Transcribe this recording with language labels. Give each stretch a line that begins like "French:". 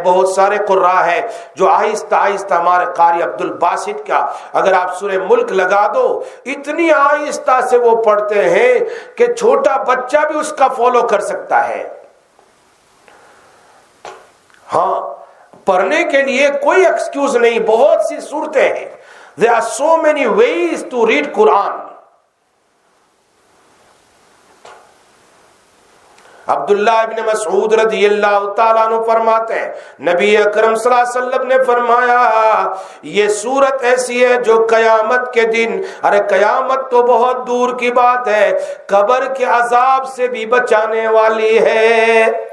Urdu: بہت سارے قراء ہے جو آہستہ آہستہ، ہمارے قاری عبد الباسط کا اگر آپ سورہ ملک لگا دو، اتنی آہستہ سے وہ پڑھتے ہیں کہ چھوٹا بچہ بھی اس کا فالو کر سکتا ہے. ہاں پڑھنے کے لیے کوئی ایکسکیوز نہیں. بہت سی صورتیں ہیں.
English: There are so many ways to read Quran.
Urdu: عبداللہ ابن مسعود رضی اللہ تعالیٰ عنہ فرماتے ہیں نبی اکرم صلی اللہ علیہ وسلم نے فرمایا یہ سورت ایسی ہے جو قیامت کے دن، ارے قیامت تو بہت دور کی بات ہے، قبر کے عذاب سے بھی بچانے والی ہے.